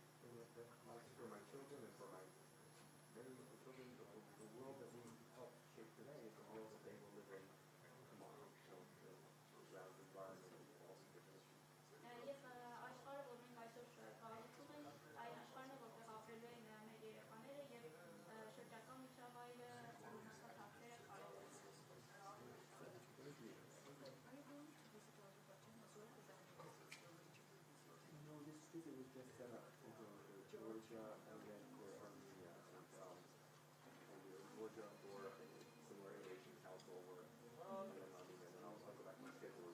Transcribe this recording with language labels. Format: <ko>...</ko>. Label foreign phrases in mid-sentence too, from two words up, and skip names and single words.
<en>For my children and for my many children, the world that we help shape today is the world that they will live in tomorrow. So around the environment and all the different issues.</en> <hy>Եվ աշխարհը, որ մենք այսօր կառուցում ենք, այն աշխարհն է, որտեղ ապրելու են մեր երեխաները եւ շրջակա միջավայրը, օրինակ հարցերը կարևոր են.</hy> <en>No, this visit was just set up over Georgia and then for Armenia. And Georgia for Similar Innovation Council work, and then Armenia, and then I'll go back to my schedule.</en>